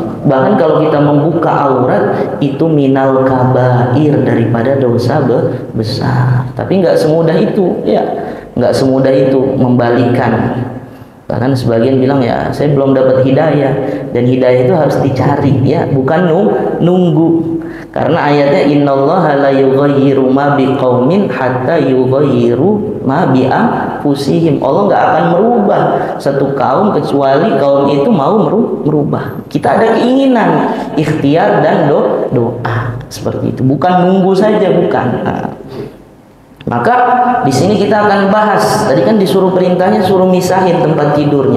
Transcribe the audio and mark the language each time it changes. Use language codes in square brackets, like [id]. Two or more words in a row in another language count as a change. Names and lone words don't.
[id] Bahkan kalau kita membuka aurat itu [ar] من الكبائر, [id] daripada dosa besar. Tapi nggak semudah itu ya, nggak semudah itu membalikan. Bahkan sebagian bilang ya saya belum dapat hidayah, dan hidayah itu harus dicari ya, bukan nunggu. Karena ayatnya [ar] إن الله لا يغير ما بقوم حتى يغيروا ما بأنفسهم. [id] Allah nggak akan merubah satu kaum kecuali kaum itu mau merubah. Kita ada keinginan, ikhtiar dan doa seperti itu. Bukan nunggu saja, bukan. Nah, maka di sini kita akan bahas. Tadi kan disuruh perintahnya suruh misahin tempat tidurnya.